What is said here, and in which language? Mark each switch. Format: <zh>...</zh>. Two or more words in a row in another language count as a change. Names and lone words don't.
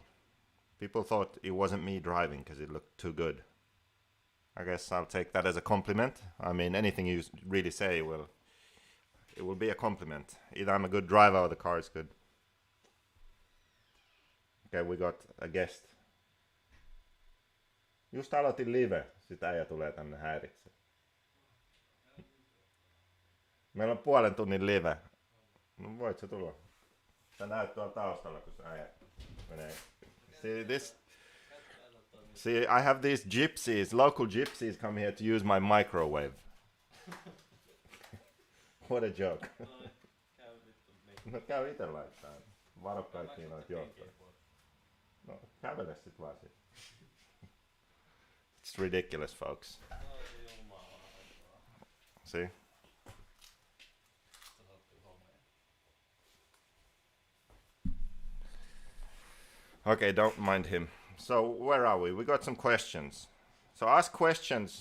<en>People thought it wasn't me driving because it looked too good. I guess I'll take that as a compliment. I mean, anything you really say it will be a compliment. Either I'm a good driver or the car is good. Okay, we got a guest.</en> <fi>Just aloitin live. Sitten äijä tulee tänne häiritse. Meillä on puolen tunnin live. No voit sä tulla? Sä näet tuolla taustalla, kun se äijä menee.</fi> <en>See, I have these gypsies, local gypsies come here to use my microwave. What a joke.</en> <fi>No käy ite laittaa. Varo kaikki noita johtoja. No kävele sit vaan sit.</fi> <en>It's ridiculous, folks. See? Okay, don't mind him. So where are we? We got some questions. So ask questions.</en>